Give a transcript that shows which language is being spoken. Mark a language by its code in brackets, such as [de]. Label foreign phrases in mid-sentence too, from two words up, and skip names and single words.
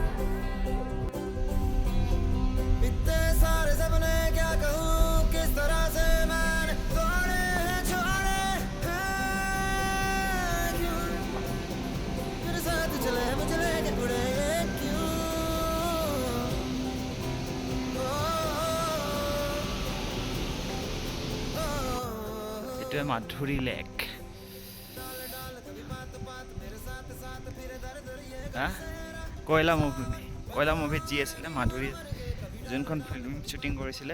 [hi] इतने सारे सपने क्या कहूँ किस तरह से मैंने तोड़े हैं छोड़े हैं क्यों मेरे साथ चले मुझे लेके उड़े क्यों। [as] এইটোৱে মাধুৰী লেক। কয়লা মুভিত যি আছিলে মাধুৰী, যোনখন [en] film shooting [as] কৰিছিলে।